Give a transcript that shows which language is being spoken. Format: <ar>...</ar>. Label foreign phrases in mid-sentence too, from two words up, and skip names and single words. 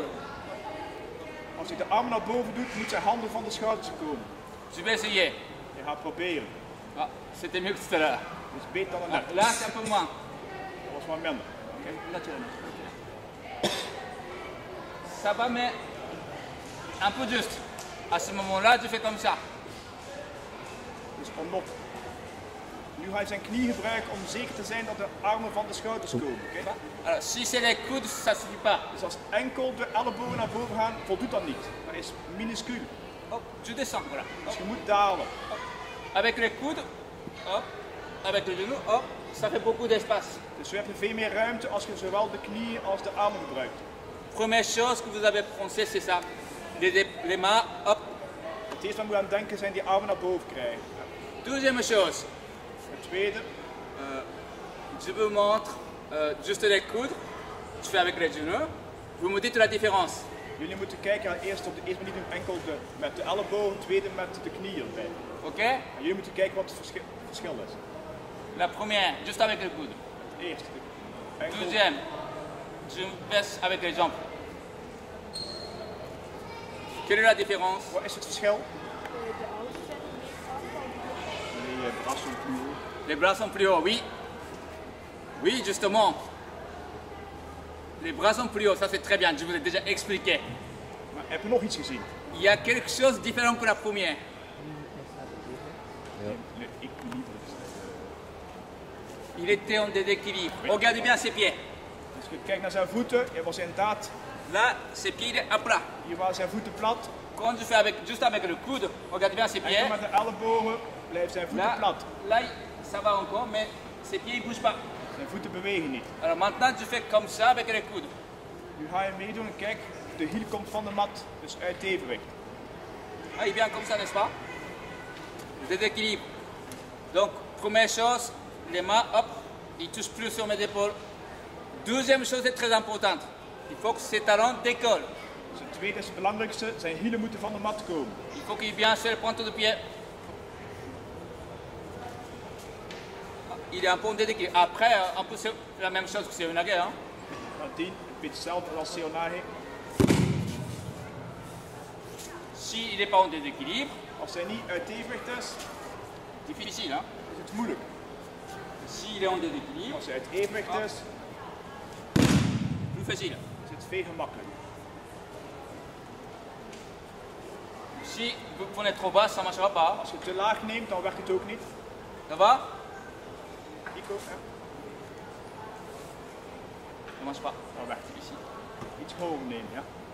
<nl>Als hij de arm naar boven doet, moet zijn handen van de schouders komen.</nl> <fr>Je vais essayer.</fr> <nl>Je gaat proberen.</nl> <fr>Ah, c'était mieux que tout à l'heure.</fr> <nl>Dus beter dan Ah, daarnet.</nl> <fr>là, c'est un peu moins.</fr> <nl>Dat was maar minder. Oké?</nl> <fr>Naturellement. Ça va, mais un peu juste. À ce moment-là, je fais comme ça.</fr> <nl>Dus omlop. Nu ga je zijn knie gebruiken om zeker te zijn dat de armen van de schouders komen. Oké?</nl> <fr>Alors, si c'est les coudes, ça ne suffit pas.</fr> <nl>Dus als enkel de ellebogen naar boven gaan, voldoet dat niet. Dat is minuscuul.</nl> <fr>Hop, je descends, voilà.</fr> <nl>Dus je moet dalen.</nl> <fr>Avec les coudes, hop, avec le genou, hop, ça fait beaucoup d'espace.</fr> <nl>Dus we hebben veel meer ruimte als je zowel de knieën als de armen gebruikt.</nl> <fr>Première chose que vous avez pensé, c'est ça. Les mains, hop.</fr> <nl>Het eerste waar we aan denken zijn die armen naar boven krijgen.</nl> <fr>Deuxième chose,</fr> <nl>Het tweede,</nl> <fr>je vous montre juste les coudes. Je fais avec les genoux. Vous me dites la différence.</fr> <nl>jullie moeten kijken eerst op de eerste manier doen enkel met de ellebogen, tweede met de knieën erbij. Ok? En jullie moeten kijken wat het verschil is.</nl> <fr>La première, juste avec les coudes.</fr> <nl>Het eerste, enkel,</nl> <fr>Deuxième, je baisse avec les jambes. Quelle est la différence?</fr> <nl>wat is het verschil?</nl> <fr>Les bras sont plus hauts. Les bras sont plus hauts, oui. Oui, justement. Les bras sont plus hauts, ça c'est très bien, je vous ai déjà expliqué.</fr> <nl>Maar heb je nog iets gezien?</nl> <fr>Il y a quelque chose de différent que la première. L'équilibre. Il était en déséquilibre. Regardez bien ses pieds.</fr> <nl>Als je kijkt naar zijn voeten, hij was inderdaad,</nl> <fr>Là, ses pieds, il est à plat.</fr> <nl>hier waren zijn voeten plat.</nl> <fr>Quand je fais juste avec le coude, regardez bien ses pieds.</fr> <nl>Enkel met de ellebogen blijven zijn voeten plat.</nl> <fr>Là, ça va encore, mais ses pieds ne bougent pas.</fr> <nl>Zijn voeten bewegen niet.</nl> <fr>Alors maintenant, je fais comme ça avec les coudes.</fr> <nl>Nu ga je meedoen en kijk, de hiel komt van de mat, dus uit het evenwicht.</nl> <fr>Ah, il vient comme ça, n'est-ce pas? Déséquilibre. Donc, première chose, les mains, hop, ils touchent plus sur mes épaules. Deuxième chose est très importante. Il faut que ces talons décollent.</fr> <nl>Dus het tweede is het belangrijkste, zijn hielen moeten van de mat komen.</nl> <fr>Il faut qu'il y ait bien sur le pointe de pied. Il est un peu en déséquilibre. Après, un peu c'est la même chose que Seoinage. Hein?</fr> <nl>Nadien, een beetje hetzelfde als Seoinage.</nl> <fr>S'il n'est pas en déséquilibre,</fr> <nl>Als hij niet uit het evenwicht is,</nl> <fr>difficile. Hein?</fr> <nl>is het moeilijk.</nl> <fr>S'il est en déséquilibre,</fr> <nl>Als hij uit het evenwicht is,</nl> <fr>plus facile.</fr> <nl>is het veel gemakkelijker.</nl> <fr>Si vous prenez trop bas, ça ne marchera pas.</fr> <nl>Als je het te laag neemt, dan werkt het ook niet.</nl> <fr>Ça va?</fr> <nl>Nico, hè?</nl> <fr>Ça ne marche pas.</fr> <nl>Dan werkt het.</nl> <fr>Ici.</fr> <nl>Iets hoger nemen, ja.</nl>